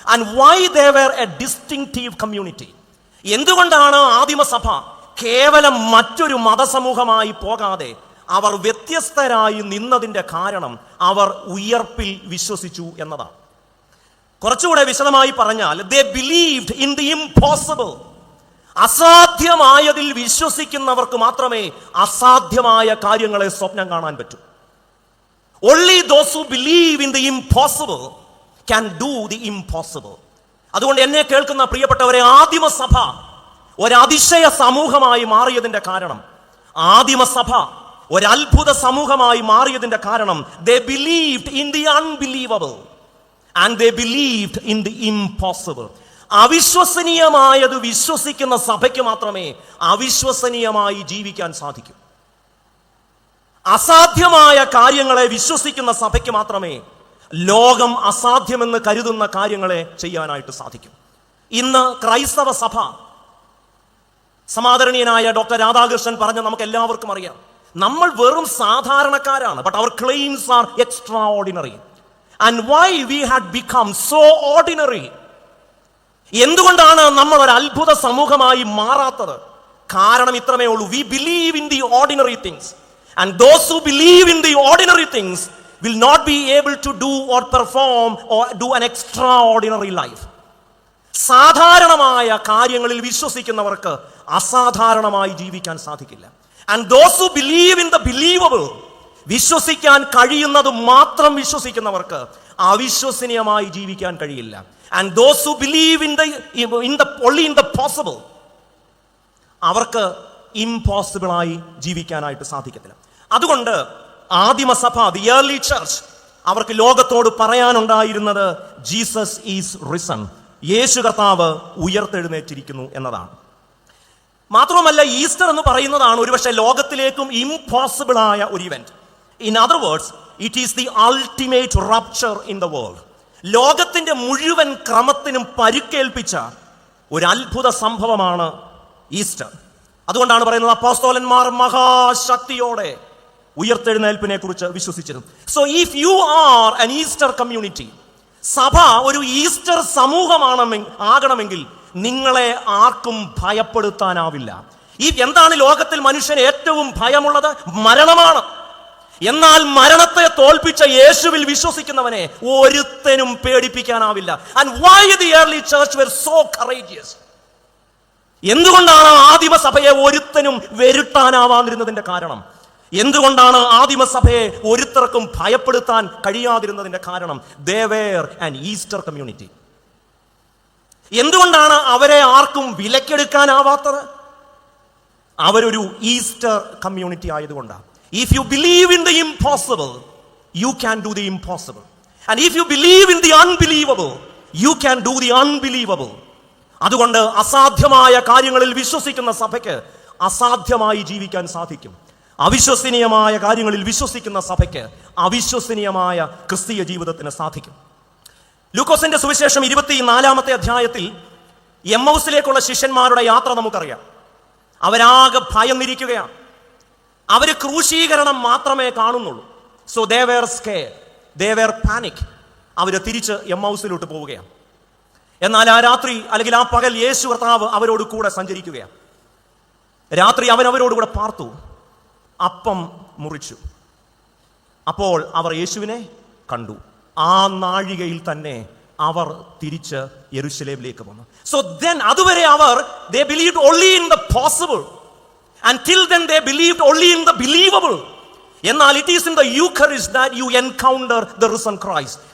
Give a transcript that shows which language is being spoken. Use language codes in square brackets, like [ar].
[en] And why they were a distinctive community. [ml] എന്തുകൊണ്ടാണ് ആദിമസഭ കേവലം മറ്റൊരു മതസമൂഹമായി പോകാതെ അവർ വ്യത്യസ്തരായി നിന്നതിൻ്റെ കാരണം അവർ ഉയർപ്പിൽ വിശ്വസിച്ചു എന്നതാണ്. കുറച്ചുകൂടെ വിശദമായി പറഞ്ഞാൽ [en] They believed in the impossible. [ml] അസാധ്യമായതിൽ വിശ്വസിക്കുന്നവർക്ക് മാത്രമേ അസാധ്യമായ കാര്യങ്ങളെ സ്വപ്നം കാണാൻ പറ്റൂ. [en] Only those who believe in the impossible can do the impossible. [ml] അതുകൊണ്ട് എന്നെ കേൾക്കുന്ന പ്രിയപ്പെട്ടവരെ, ആദിമസഭ ഒരതിശയ സമൂഹമായി മാറിയതിൻ്റെ കാരണം, ആദിമസഭ ഒരത്ഭുത സമൂഹമായി മാറിയതിൻ്റെ കാരണം [en] they believed in the unbelievable and they believed in the impossible. [ml] അവിശ്വസനീയമായത് വിശ്വസിക്കുന്ന സഭയ്ക്ക് മാത്രമേ അവിശ്വസനീയമായി ജീവിക്കാൻ സാധിക്കൂ. അസാധ്യമായ കാര്യങ്ങളെ വിശ്വസിക്കുന്ന സഭയ്ക്ക് മാത്രമേ ലോകം അസാധ്യമെന്ന് കരുതുന്ന കാര്യങ്ങളെ ചെയ്യാനായിട്ട് സാധിക്കും. ഇന്ന് ക്രൈസ്തവ സഭ, സമാദരണീയനായ ഡോക്ടർ രാധാകൃഷ്ണൻ പറഞ്ഞ നമുക്ക് എല്ലാവർക്കും അറിയാം, നമ്മൾ വെറും സാധാരണക്കാരാണ്. [en] But അവർ claims are extraordinary. And why we had become so ordinary? [ml] എന്തുകൊണ്ടാണ് നമ്മൾ ഒരു അത്ഭുത സമൂഹമായി മാറാത്തത്? കാരണം ഇത്രമേ ഉള്ളൂ, [en] We believe in the ordinary things. And those who believe in the ordinary things will not be able to do or perform or do an extraordinary life. [ml] സാധാരണമായ കാര്യങ്ങളിൽ വിശ്വസിക്കുന്നവർക്ക് അസാധാരണമായി ജീവിക്കാൻ സാധിക്കില്ല. [en] And those who believe in the believable, [ml] വിശ്വസിക്കാൻ കഴിയുന്നത് മാത്രം വിശ്വസിക്കുന്നവർക്ക് അവിശ്വസനീയമായി ജീവിക്കാൻ കഴിയില്ല. [en] And those who believe only in the possible, [ml] അവർക്ക് ഇംപോസിബിളായി ജീവിക്കാനായിട്ട് സാധിക്കത്തില്ല. അതുകൊണ്ട് ആദിമസഭ, [en] the early church, [ml] അവർക്ക് ലോകത്തോട് പറയാനുണ്ടായിരുന്നത് [en] Jesus is risen, [ml] യേശു കർത്താവ് ഉയർത്തെഴുന്നേറ്റിരിക്കുന്നു എന്നതാണ്. മാത്രമല്ല, ഈസ്റ്റർ എന്ന് പറയുന്നതാണ് ഒരുപക്ഷെ ലോകത്തിലേക്കും ഇംപോസിബിൾ ആയ ഒരു event. [en] In other words, it is the ultimate rupture in the world. [ml] ലോകത്തിന്റെ മുഴുവൻ ക്രമത്തിനും പരുക്കേൽപ്പിച്ച ഒരു അത്ഭുത സംഭവമാണ് ഈസ്റ്റർ. അതുകൊണ്ടാണ് പറയുന്നത് അപ്പോസ്തലന്മാർ മഹാശക്തിയോടെ ഉയർത്തെഴുന്നേൽപ്പിനെ കുറിച്ച് വിശ്വസിച്ചിരുന്നു. [en] so if you are an Easter community, [ml] സഭ ഒരു ഈസ്റ്റർ ആകണമെങ്കിൽ നിങ്ങളെ ആർക്കും ഭയപ്പെടുത്താനാവില്ല. എന്താണ് ലോകത്തിൽ മനുഷ്യന് ഏറ്റവും ഭയമുള്ളത്? മരണമാണ്. എന്നാൽ മരണത്തെ തോൽപ്പിച്ച യേശുവിൽ വിശ്വസിക്കുന്നവനെ ഒരുത്തനും പേടിപ്പിക്കാനാവില്ല. [en] And why the early church were so courageous? [ml] എന്തുകൊണ്ടാണ് ആദിമസഭയെ ഒരുത്തനും വെരുട്ടാനാവാതിരുന്നതിന്റെ കാരണം? എന്തുകൊണ്ടാണ് ആദിമസഭയെ ഒരുത്തർക്കും ഭയപ്പെടുത്താൻ കഴിയാതിരുന്നതിന്റെ കാരണം? [en] They were an Easter community. [ml] എന്തുകൊണ്ടാണ് അവരെ ആർക്കും വിലക്കെടുക്കാനാവാത്തത്? അവരൊരു ഈസ്റ്റർ കമ്മ്യൂണിറ്റി ആയതുകൊണ്ടാണ്. [en] If you believe in the impossible, you can do the impossible. And if you believe in the unbelievable, you can do the unbelievable. [ml] അതുകൊണ്ട് അസാധ്യമായ കാര്യങ്ങളിൽ വിശ്വസിക്കുന്ന സഭയ്ക്ക് അസാധ്യമായി ജീവിക്കാൻ സാധിക്കും. അവിശ്വസനീയമായ കാര്യങ്ങളിൽ വിശ്വസിക്കുന്ന സഭയ്ക്ക് അവിശ്വസനീയമായ ക്രിസ്തീയ ജീവിതത്തിന് സാധിക്കും. ലൂക്കോസിന്റെ സുവിശേഷം 24-ാമത്തെ അധ്യായത്തിൽ എമ്മൗസിലേക്കുള്ള ശിഷ്യന്മാരുടെ യാത്ര നമുക്കറിയാം. അവരാകെ ഭയന്നിരിക്കുകയാണ്. അവര് ക്രൂശീകരണം മാത്രമേ കാണുന്നുള്ളൂ. [en] So they were scared, they were panic. [ml] അവര് തിരിച്ച് എമ്മൗസിലോട്ട് പോവുകയാണ്. എന്നാൽ ആ രാത്രി അല്ലെങ്കിൽ ആ പകൽ യേശു കർത്താവ് അവരോട് കൂടെ സഞ്ചരിക്കുകയാണ്. രാത്രി അവൻ അവരോട് കൂടെ പാർത്തു, അപ്പം മുറിച്ചു. അപ്പോൾ അവർ യേശുവിനെ കണ്ടു. ആ നാഴികയിൽ തന്നെ അവർ തിരിച്ച് യെരുശലേമിലേക്ക് വന്നു. [en] so then [ml] അതുവരെ അവർ [en] they believed only in the possible. Until then they believed only in the believable. എന്നാൽ it is in the Eucharist that you encounter the risen Christ.